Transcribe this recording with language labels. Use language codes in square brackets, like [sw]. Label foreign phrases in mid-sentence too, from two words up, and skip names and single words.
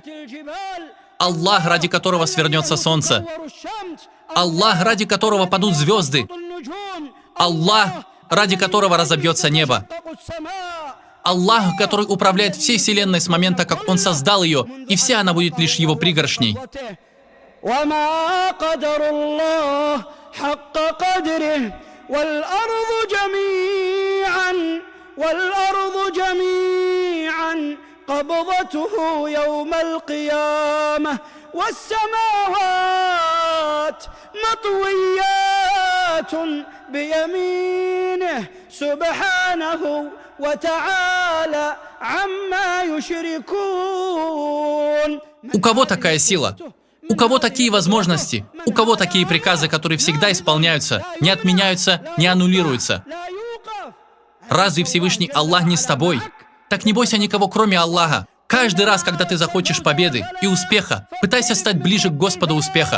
[ru] Аллах, ради которого свернется солнце. Аллах, ради которого падут звезды. Аллах, ради которого разобьется небо. Аллах, который управляет всей вселенной с момента, как Он создал ее, и вся она будет лишь Его пригоршней. [ar] وما قدر الله حق قدره والأرض جميعا قبضته يوم القيامة والسماوات مطويات بيمينه سبحانه وتعالى عما يشركون. [ru] У кого такая сила? У кого такие возможности? У кого такие приказы, которые всегда исполняются, не отменяются, не аннулируются? Разве Всевышний Аллах не с тобой? Так не бойся никого, кроме Аллаха. Каждый раз, когда ты захочешь победы и успеха, пытайся стать ближе к Господу успеха.